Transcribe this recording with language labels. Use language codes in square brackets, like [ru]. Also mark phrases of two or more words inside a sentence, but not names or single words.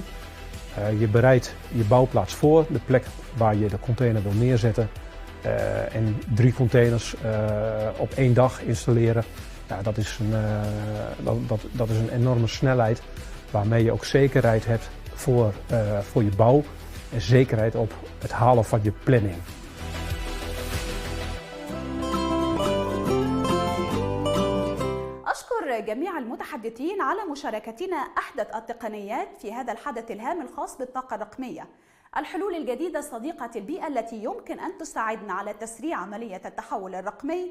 [nl] Je bereidt je bouwplaats voor, de plek waar je de container wil neerzetten. En 3 containers op 1 dag installeren. Ja, dat is een enorme snelheid waarmee je ook zekerheid hebt voor je bouw en zekerheid op het halen van je planning. [ar] أشكر جميع المتحدثين على مشاركتنا أحدث التقنيات في هذا الحدث الهام الخاص بالطاقة الرقمية. الحلول الجديدة صديقة البيئة التي يمكن أن تساعدنا على تسريع عملية التحول الرقمي.